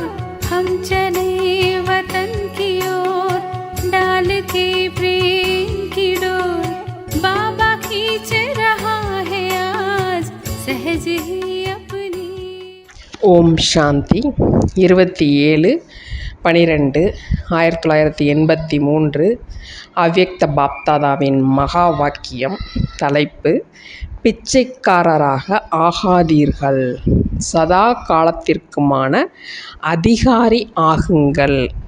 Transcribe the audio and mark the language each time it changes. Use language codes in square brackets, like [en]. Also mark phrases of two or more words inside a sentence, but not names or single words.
[hi] हम चले वतन की ओर डाल के प्रेम की डोर। बाबा खींच रहा है आज सहज ही अपनी। [ta] ஓம் சாந்தி 27/12/1983 அவ்யக்த பாப்தாதாவின் மகா வாக்கியம். தலைப்பு: பிச்சைக்காரராக ஆகாதீர்கள், சதா காலத்திற்குமான அதிகாரி ஆகுங்கள்.